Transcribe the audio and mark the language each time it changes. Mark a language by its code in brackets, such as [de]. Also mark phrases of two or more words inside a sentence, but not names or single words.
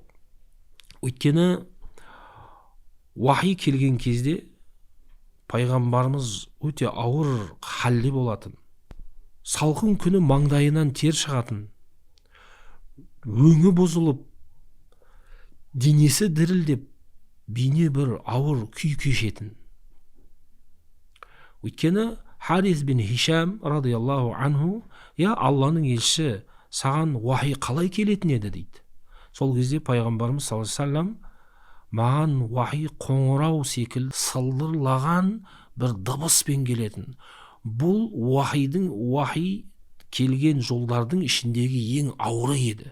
[kk] Өйткені уахи келген кезде пайғамбарымыз өте ауыр халде болатын. Салқын күні маңдайынан тер шығатын. Өңі бұзылып, денесі дірілдеп, бейне бір ауыр күй кешетін. Өйткені Харис бин Хишам [ar] رضي الله عنه, [kk] Алланың елші, саған уахи қалай келетін еді дейді. Сол кезде пайғамбарымыз [ar] صلى الله عليه وسلم [kk] маған уахи қоңырау секілді сылдырлаған бір дыбыспен келетін. Бұл уахи келген жолдардың ішіндегі ең ауыры еді.